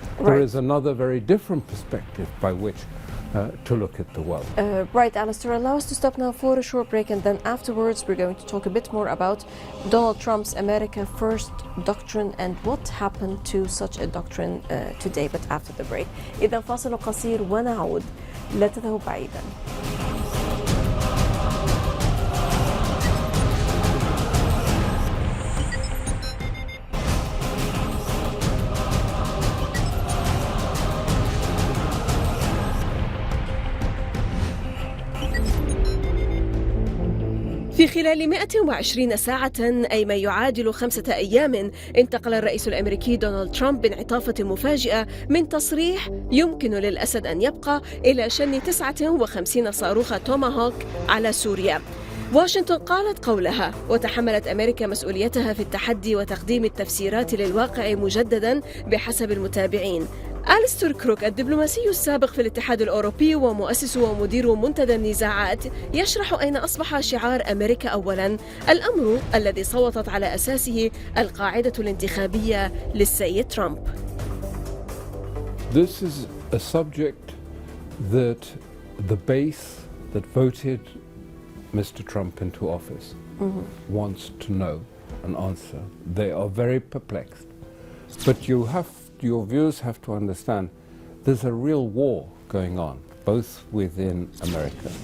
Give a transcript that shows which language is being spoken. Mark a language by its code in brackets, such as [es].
[en] There is another very different perspective by which to look at the world. Right, Alistair, allow us to stop now for a short break, and then afterwards we're going to talk a bit more about Donald Trump's America First doctrine and what happened to such a doctrine today, but after the break. [ar] إذا فاصل قصير ونعود، لا تذهب بعيدا. في خلال 120 ساعة أي ما يعادل 5 أيام انتقل الرئيس الأمريكي دونالد ترامب بانعطافة مفاجئة من تصريح يمكن للأسد أن يبقى إلى شن 59 صاروخ توماهوك على سوريا. واشنطن قالت قولها وتحملت أمريكا مسؤوليتها في التحدي وتقديم التفسيرات للواقع مجددا بحسب المتابعين. ألستر كروك الدبلوماسي السابق في الاتحاد الأوروبي ومؤسس ومدير منتدى النزاعات يشرح أين أصبح شعار أميركا أولا، الأمر الذي صوتت على أساسه القاعدة الانتخابية للسيد ترامب. [en] This is a subject that the base that voted Mr. Trump into office wants to know and answer. They are very perplexed. But your viewers have to understand there's a real war going on, both within America.